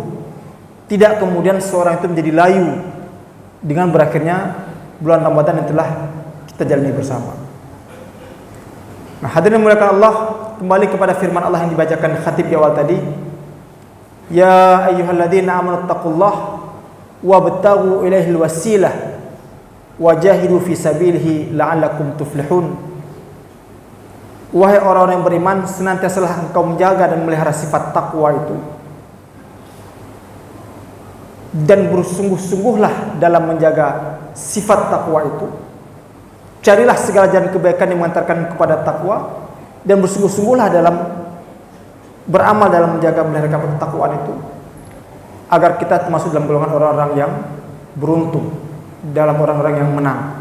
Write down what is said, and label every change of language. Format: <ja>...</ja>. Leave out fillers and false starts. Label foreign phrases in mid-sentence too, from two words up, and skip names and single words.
<id>Tidak kemudian seorang itu menjadi layu dengan berakhirnya bulan Ramadan yang telah kita jalani bersama. Nah, hadirin dimuliakan Allah, kembali kepada firman Allah yang dibacakan khatib di awal tadi,</id> <ar>يَا أَيُّهَا الَّذِينَ آمَنُوا اتَّقُوا اللَّهَ وَابْتَغُوا إِلَيْهِ الْوَسِيلَةَ وَجَاهِدُوا فِي سَبِيلِهِ لَعَلَّكُمْ تُفْلِحُونَ.</ar> <id>Wahai orang-orang yang beriman, senantiasalah engkau menjaga dan melihara sifat takwa itu, dan bersungguh-sungguhlah dalam menjaga sifat takwa itu. Carilah segala jalan kebaikan yang mengantarkan kepada takwa, dan bersungguh-sungguhlah dalam beramal dalam menjaga melihara ketakwaan itu, agar kita termasuk dalam golongan orang-orang yang beruntung, dalam orang-orang yang menang.</id>